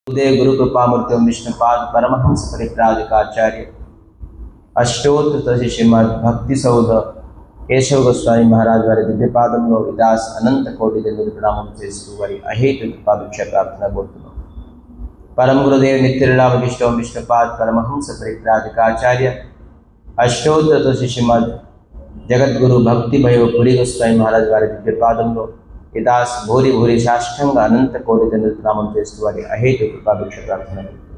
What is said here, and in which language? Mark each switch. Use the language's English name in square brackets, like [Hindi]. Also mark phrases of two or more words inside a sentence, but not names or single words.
[Telugu] उदय गुरु कृपामूर्ति विष्णुपाद परमहंस परिव्राजकाचार्य अष्टोत्तर श्रीमद भक्ति सौध केशव गोस्वामी महाराज वाరి దివ్యపాదంలో విదాస్ అనంత కోటి దండలు ప్రణామం చేస్తూ వారి అహేతు కృపాభిక్ష ప్రార్థన కోరుతున్నాం. పరమ గురుదేవ్ నిత్యరామకృష్ణ విష్ణుపాద పరమహంస పరివ్రాజకాచార్య అష్టోత్తర శ్రీమద్ జగద్గురు భక్తి భైవ పురి గోస్వామి महाराज వారి దివ్యపాదంలో విదాస్ భూరి భూరి సాష్టంగా అనంత కోటి దండలు ప్రణామం చేస్తూ వారి అహేతు కృపాభిక్ష ప్రార్థన కోరుతున్నాం.